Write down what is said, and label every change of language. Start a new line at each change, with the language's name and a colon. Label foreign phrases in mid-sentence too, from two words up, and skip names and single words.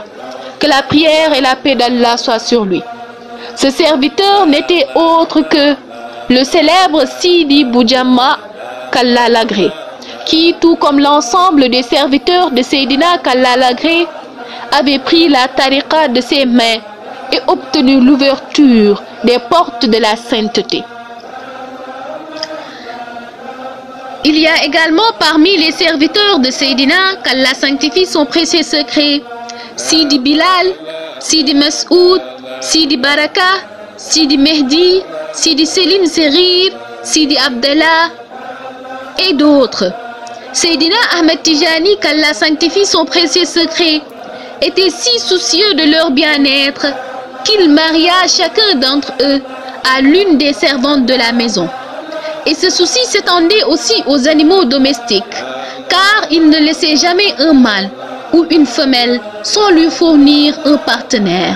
French: Que la prière et la paix d'Allah soient sur lui. Ce serviteur n'était autre que le célèbre Sidi Boujama, qu'Allah l'agrée, qui, tout comme l'ensemble des serviteurs de Seydina, qu'Allah l'agrée, avait pris la tariqa de ses mains et obtenu l'ouverture des portes de la sainteté. Il y a également parmi les serviteurs de Seydina, qu'Allah sanctifie son précieux secret, Sidi Bilal, Sidi Mas'oud, Sidi Baraka, Sidi Mehdi, Sidi Selim Serir, Sidi Abdallah et d'autres. Seydina Ahmed Tijani, qu'Allah sanctifie son précieux secret, était si soucieux de leur bien-être qu'il maria chacun d'entre eux à l'une des servantes de la maison. Et ce souci s'étendait aussi aux animaux domestiques, car il ne laissait jamais un mâle ou une femelle sans lui fournir un partenaire.